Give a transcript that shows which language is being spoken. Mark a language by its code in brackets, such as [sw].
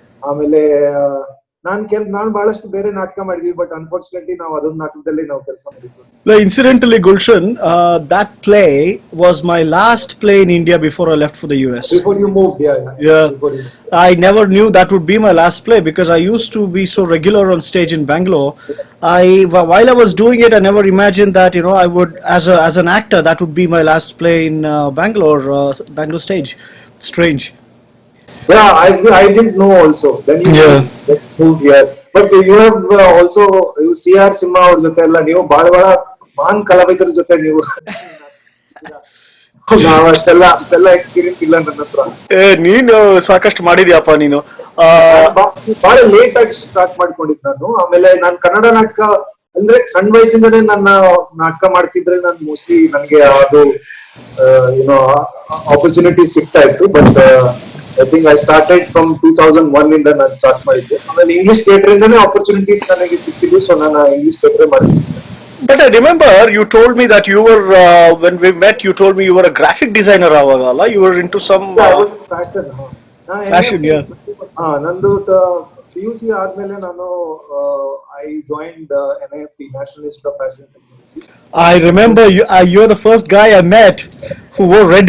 [kn] ಆಮೇಲೆ ನಾನು ಬಹಳಷ್ಟು ಬೇರೆ ನಾಟಕ ಮಾಡಿದ್ವಿ, [en] but unfortunately [kn] ನಾವು ಅದೊಂದು ನಾಟಕದಲ್ಲಿ ನಾವು ಕೆಲಸ ಮಾಡಿದ್ವಿ. [en] Incidentally, Gulshan, that play was my last play in India before I left for the US. Before you moved, Yeah. Before you... I never knew that would be my last play because I used to be so regular on stage in Bangalore. While I was doing it, I never imagined that I would, as an actor, that would be my last play in Bangalore stage. Strange. Yeah, I didn't know also. Then you moved here. But you have also, you CR Simha [kn] ಅವ್ರ ಜೊತೆ ಎಲ್ಲ ನೀವು ಬಹಳ ಮಹಾನ್ ಕಲಾವಿದರ ಜೊತೆ ನೀವು ನಾವು ಅಷ್ಟೆಲ್ಲ ಎಕ್ಸ್ಪೀರಿಯನ್ಸ್ ಇಲ್ಲ ನನ್ನ ಹತ್ರ. ನೀನು ಸಾಕಷ್ಟು ಮಾಡಿದ್ಯಪ್ಪ ನೀನು. ಆ, ನಾನು ಬಹಳ ಲೇಟ್ ಆಗಿ ಸ್ಟಾರ್ಟ್ ಮಾಡ್ಕೊಂಡಿದ್ ನಾನು. ಆಮೇಲೆ ನಾನು ಕನ್ನಡ ನಾಟಕ ಅಂದ್ರೆ ಸಣ್ಣ ವಯಸ್ಸಿಂದನೇ ನನ್ನ ನಾಟಕ ಮಾಡ್ತಿದ್ರೆ ನಾನು ಮೋಸ್ಟ್ಲಿ ನನಗೆ ಅದು ಏನೋ ಆಪರ್ಚುನಿಟಿ ಸಿಗ್ತಾ ಇತ್ತು. [en] but I think I started from 2001 [kn] ಇಂದ ನಾನು ಸ್ಟಾರ್ಟ್ ಮಾಡಿದ್ದೆ. ಆಮೇಲೆ ಇಂಗ್ಲಿಷ್ ಥಿಯೇಟರ್ ಇಂದಾನೇ ಆಪರ್ಚುನಿಟೀಸ್ ನನಗೆ ಸಿಕ್ಕಿದ್ದು. ಸೊ ನಾನು ಇಂಗ್ಲಿಷ್ ಥಿಯೇಟರ್ ಮಾಡಿದ್ದೆ. [en] but I remember you told me that you were when we met. You told me you were a graphic designer. [kn] Avagala, [en] you were into some I was fashion. [kn] ನಾನು [en] fashion. Yeah, [kn] ನಂದು PUC ಆದ್ಮೇಲೆ ನಾನು [en] I joined NIFT, national institute of fashion technology. I remember you. You're the first guy I met who wore red